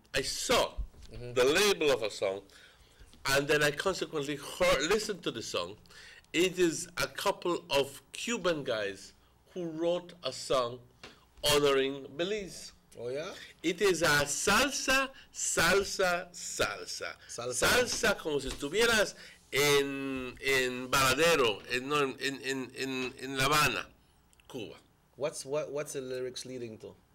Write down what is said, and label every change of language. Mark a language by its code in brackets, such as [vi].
[en] I saw the label of a song, and then I consequently listened to the song. It is a couple of Cuban guys who wrote a song honoring Belize. Oh, yeah? It is a salsa, salsa, salsa. [es] Salsa como si estuvieras en Varadero, en La Habana, Cuba. [en] What's the lyrics leading to?